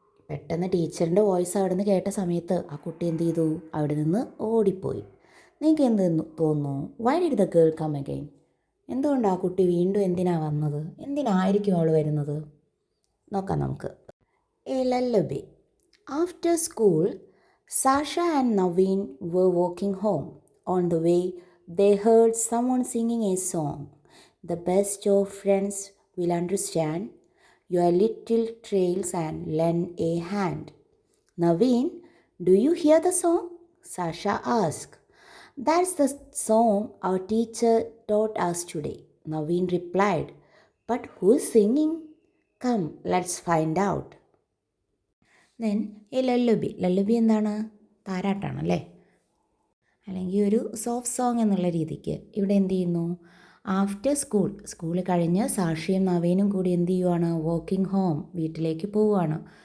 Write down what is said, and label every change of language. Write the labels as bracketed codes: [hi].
[ml] പെട്ടെന്ന് ടീച്ചറിൻ്റെ വോയിസ് അവിടെ നിന്ന് കേട്ട സമയത്ത് ആ കുട്ടി എന്ത് ചെയ്തു, അവിടെ നിന്ന് ഓടിപ്പോയി. നിങ്ങൾക്ക് എന്ത് തോന്നുന്നു, [en] Why did the girl come again? [ml] എന്തുകൊണ്ട് ആ കുട്ടി വീണ്ടും എന്തിനാണ് വന്നത്, എന്തിനായിരിക്കും അവൾ വരുന്നത്, നോക്കാം നമുക്ക്. [en] A lullaby. After school, Sasha and Naveen were walking home. On the way, they heard someone singing a song. The best of friends will understand your little trails and lend a hand. Naveen, do you hear the song? Sasha asked. That's the song our teacher taught us today, Naveen replied. But who's singing? Come, let's find out. [ml] Then ഈ ലല്ലുബി എന്താണ്, താരാട്ടാണല്ലേ, അല്ലെങ്കിൽ ഒരു soft song എന്നുള്ള രീതിക്ക് ഇവിടെ എന്ത് ചെയ്യുന്നു, after school കഴിഞ്ഞ് സാക്ഷിയും നവീനും കൂടി എന്ത് ചെയ്യുവാണ്, [en] walking home, [ml] വീട്ടിലേക്ക് പോവുകയാണ്.